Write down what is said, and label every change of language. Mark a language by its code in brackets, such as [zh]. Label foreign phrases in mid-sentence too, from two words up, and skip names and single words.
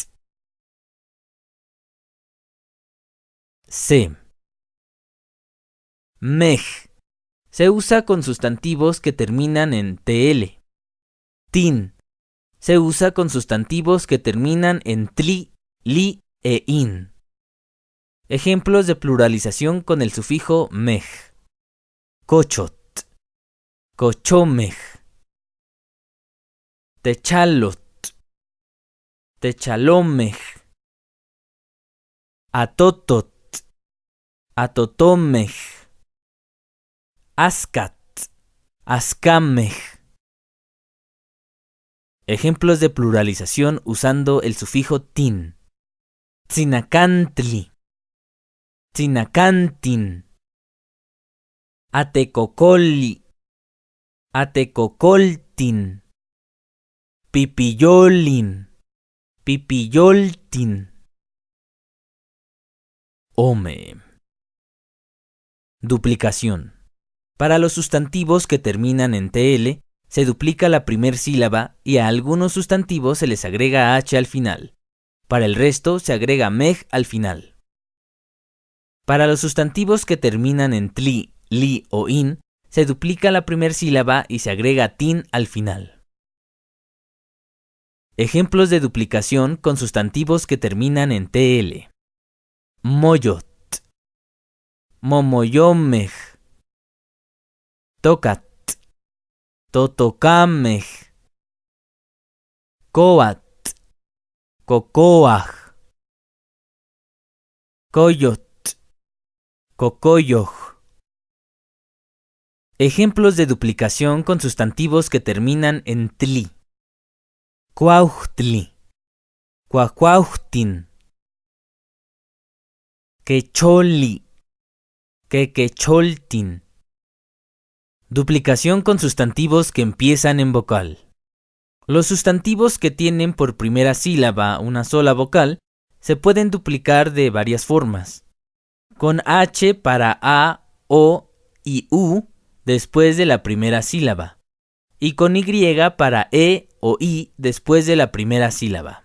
[nah] C. Mej. [es] Se usa con sustantivos que terminan en tl. Tin. Se usa con sustantivos que terminan en tli, li e in. Ejemplos de pluralización con el sufijo mej. [nah] Cochot. Cochomej. Techalot. Techalomej. Atotot. Atotomej. Ascat. Ascamej. [es] Ejemplos de pluralización usando el sufijo tin. [nah] Tzinacantli. Tzinacantin. Atecocoli. Atecocoltin. Pipiyolin. Pipiyoltin. Ome. [es] Duplicación. Para los sustantivos que terminan en tl, se duplica la primer sílaba y a algunos sustantivos se les agrega h al final. Para el resto se agrega mej al final. Para los sustantivos que terminan en tli, li o in, se duplica la primer sílaba y se agrega tin al final. Ejemplos de duplicación con sustantivos que terminan en tl. [nah] Moyot. Momoyomej. Tocat. Totocamej. Coat. Cocoaj. Coyot. Cocoyoj. [es] Ejemplos de duplicación con sustantivos que terminan en tli. [nah] Cuauhtli. Cuacuauhtin. Quecholi. Quequecholtin. [es] Duplicación con sustantivos que empiezan en vocal. Los sustantivos que tienen por primera sílaba una sola vocal se pueden duplicar de varias formas. Con H para A O y U después de la primera sílaba, y con Y para E o I después de la primera sílaba.